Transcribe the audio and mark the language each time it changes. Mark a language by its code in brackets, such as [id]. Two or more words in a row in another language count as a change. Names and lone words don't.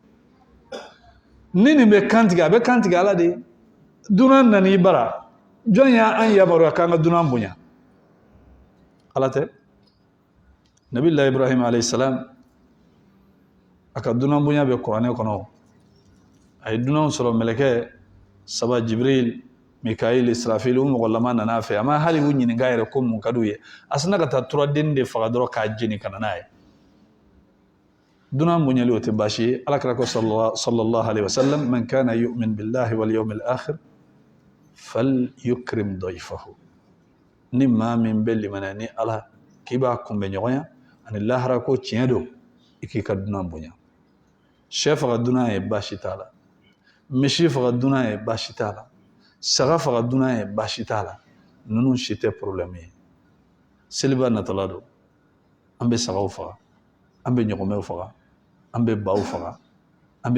[bm] ni nin bɛ kantigɛ a bɛ kantigɛ Ala de ye dunan nana i bara jɔn y'an yamaruya k'an ka dunan bonya Ala tɛ Nabilahi Ibrahim [ar] عليه السلام [bm] a ka dunan bonya bɛ kuranɛ kɔnɔ a ye dunanw sɔrɔ mɛlɛkɛ saba Jibril Mikail Israfil u mɔgɔlama nana fɛ a ma hali u ɲininka yɛrɛ ko mun ka d'u ye a sina ka taa turaden de faga dɔrɔn k'a jeni ka na n'a ye dunan bonyali o tɛ baasi ye Ala kɛra ko [ar] صلى الله عليه وسلم من كان يؤمن بالله واليوم الآخر فليكرم ضيفه [bm] ni maa min bɛ limaniya ni Ala k'i b'a kunbɛ ɲɔgɔnya ani lahara ko tiɲɛ don i k'i ka dunan bonya sɛ faga dunan ye baasi t'a la misi faga dunan ye baasi t'a la saga faga dunan ye baasi t'a la ninnu si tɛ problème ye seliba natɔla don an bɛ sagaw faga an bɛ ɲɔgɔmɛw faga an bɛ baw faga an